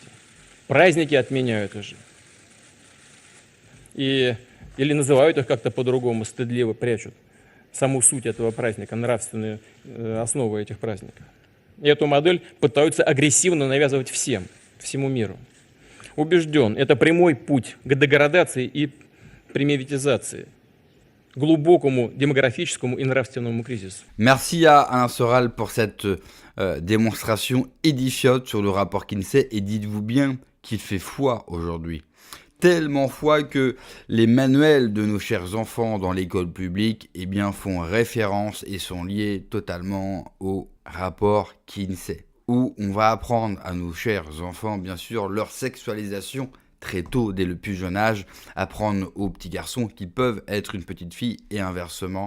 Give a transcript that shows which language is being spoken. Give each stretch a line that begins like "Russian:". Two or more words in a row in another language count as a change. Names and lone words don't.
Russian: Праздники отменяют уже. Или называют их как-то по-другому, стыдливо прячут саму суть этого праздника, нравственные основы этих праздников. И эту модель пытаются агрессивно навязывать всему миру. Убежден, это прямой путь к деградации и примитивизации, глубокому демографическому и нравственному кризису.
French: Merci à Alain Soral pour cette démonstration édifiante sur le rapport Kinsey, et dites-vous bien qu'il fait foi aujourd'hui. Tellement foi que les manuels de nos chers enfants dans l'école publique font référence et sont liés totalement au rapport Kinsey, où on va apprendre à nos chers enfants, bien sûr, leur sexualisation très tôt, dès le plus jeune âge, apprendre aux petits garçons qu'ils peuvent être une petite fille et inversement.